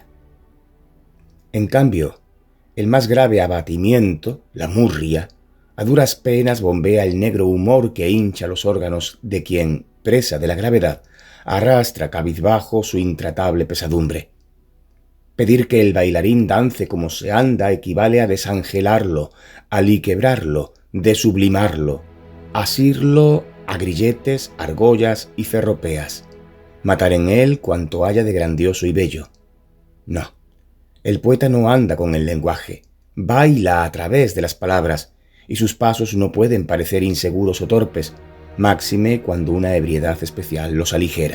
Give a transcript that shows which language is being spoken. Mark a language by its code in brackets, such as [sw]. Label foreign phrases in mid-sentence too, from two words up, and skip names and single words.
[es] En cambio, el más grave abatimiento, la murria, a duras penas bombea el negro humor que hincha los órganos de quien, presa de la gravedad, arrastra cabizbajo su intratable pesadumbre. Pedir que el bailarín dance como se anda equivale a desangelarlo, a liquebrarlo, desublimarlo, asirlo a grilletes, argollas y ferropeas, matar en él cuanto haya de grandioso y bello. No, El poeta no anda con el lenguaje, baila a través de las palabras, y sus pasos no pueden parecer inseguros o torpes, máxime cuando una ebriedad especial los aligera.